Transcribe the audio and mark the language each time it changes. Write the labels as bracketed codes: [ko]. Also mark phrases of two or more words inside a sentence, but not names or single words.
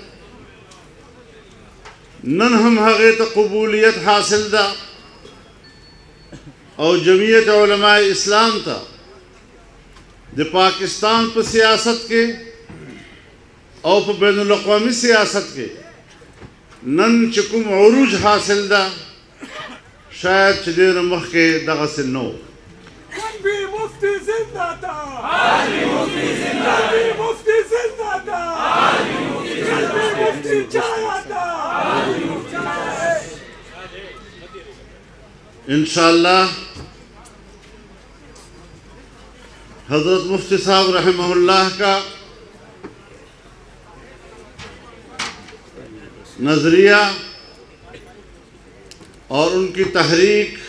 [ps] نن هم هغې ته قبولیت حاصل ده او جمعیت علماء اسلام ته د پاکستان په سیاست کې او په بین الاقوامی سیاست کې نن چې کوم عروج حاصل ده شاید چې ډېر مخکې دغسې نه و. مفتی زنده ده، مفتی زنده ده، مفتی زنده ده، مفتی جایا ده. [ur] انشاءاللہ حضرت مفتی صاحب رحمہ اللہ کا نظریہ اور ان کی تحریک